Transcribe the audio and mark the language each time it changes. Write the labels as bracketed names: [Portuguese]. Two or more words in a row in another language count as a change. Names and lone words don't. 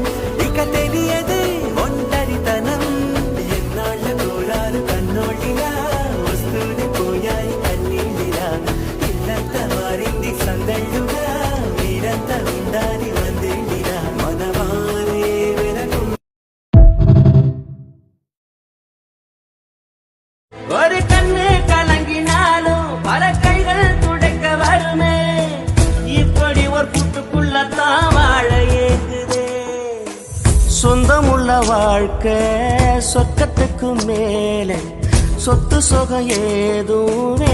[Telugu] ఇక తెలియదే ఒంటరితనం. ఎన్నాళ్ళ కోలాలు కన్నోళ్ళిలా వస్తూనే పోయాయి కన్నీళ్ళిలా. ఇల్లంతా మారింది సందళ్ళుగా, మీరంతా ఉండాలి వందేళ్ళిలా. మనవారే వెనకు [Tamil] ஒரு கண்ணு கலங்கினாலும் பல கைகள் துடைக்க வருமே. இப்படி ஒரு கூட்டுக்குள்ளத்தான் வாழ ஏங்குதே. சொந்தமுள்ள வாழ்க்கை சொர்க்கத்துக்கு மேலே, சொத்து சுகம் ஏதும்